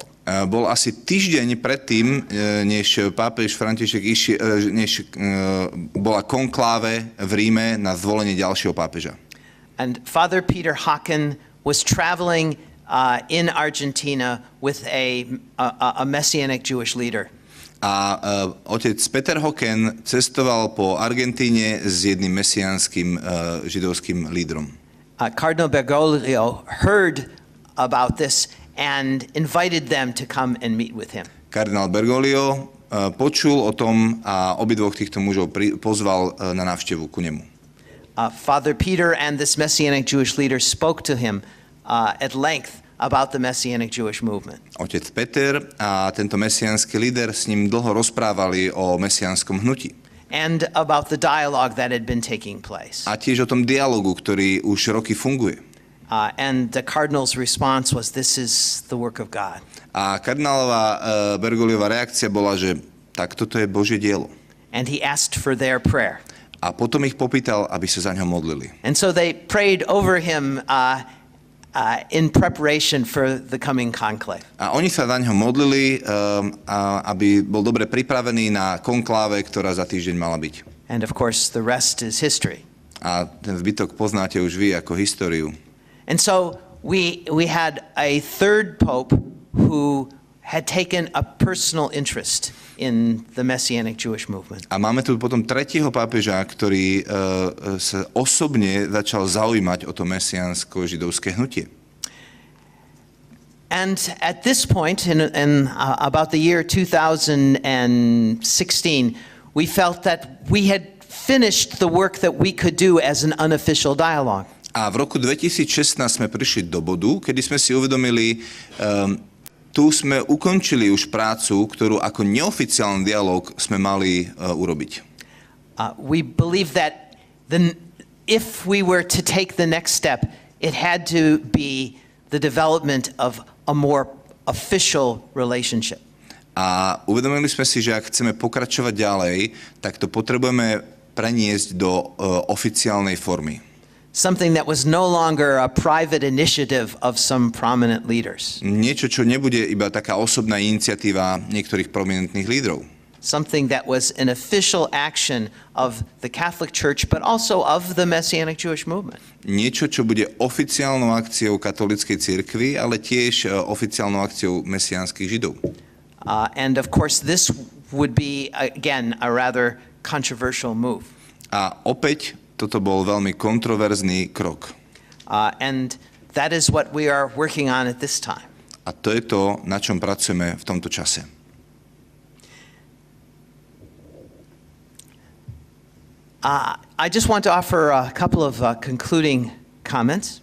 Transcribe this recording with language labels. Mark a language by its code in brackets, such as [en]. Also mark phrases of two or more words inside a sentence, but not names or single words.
[sk] Bol asi týždeň predtým, než pápež František než bola konkláve v Ríme na zvolenie ďalšieho pápeža. [en] And Father Peter Haken was traveling in Argentina with a Messianic Jewish leader. [sk] A otec Peter Hocken cestoval po Argentíne s jedným mesiánskym židovským lídrom. [en] Cardinal Bergoglio heard about this and invited them to come and meet with him. [sk] Kardinál Bergoglio počul o tom a obidvoch týchto mužov pozval na návštevu ku nemu. [en] Father Peter and this Messianic Jewish leader spoke to him at length about the Messianic Jewish movement. [sk] Otec Peter a tento mesiánsky líder s ním dlho rozprávali o mesiánskom hnutí. [en] And about the dialogue that had been taking place. [sk] A tiež o tom dialogu, ktorý už roky funguje. [en] And the cardinal's response was, this is the work of God. [sk] A kardinálová Bergogliová reakcia bola, že tak toto je Božie dielo. [en] And he asked for their prayer. [sk] A potom ich popýtal, aby sa za ňo modlili. [en] And so they prayed over him in preparation for the coming conclave. [sk] A oni sa za ňo modlili, aby bol dobre pripravený na konkláve, ktorá za týždeň mala byť. [en] And of course the rest is history. [sk] A ten zbytok poznáte už vy ako históriu. [en] And so we had a third pope who had taken a personal interest in the Messianic Jewish movement. [sk] A máme tu potom tretieho pápeža, ktorý sa osobne začal zaujímať o to mesiánsko-židovské hnutie. [en] And at this point, in about the year 2016, we felt that we had finished the work that we could do as an unofficial dialogue. [sk] A v roku 2016 sme prišli do bodu, kedy sme si uvedomili, tu sme ukončili už prácu, ktorú ako neoficiálny dialog sme mali urobiť. [en] We believe that if we were to take the next step, it had to be the development of a more official relationship. [sk] A uvedomili sme si, že ak chceme pokračovať ďalej, tak to potrebujeme preniesť do oficiálnej formy. [en] Something that was no longer a private initiative of some prominent leaders. [sk] Niečo, čo nebude iba taká osobná iniciatíva niektorých prominentných lídrov. [en] Something that was an official action of the Catholic Church, but also of the Messianic Jewish movement. [sk] Niečo, čo bude oficiálnou akciou katolíckej cirkvi, ale tiež oficiálnou akciou mesiánskych židov. [en] And of course, this would be, again, a rather controversial move. [sk] A opäť toto bol veľmi kontroverzný krok. [en] And that is what we are working on at this time. [sk] A to je to, na čom pracujeme v tomto čase. [en] I just want to offer a couple of concluding comments.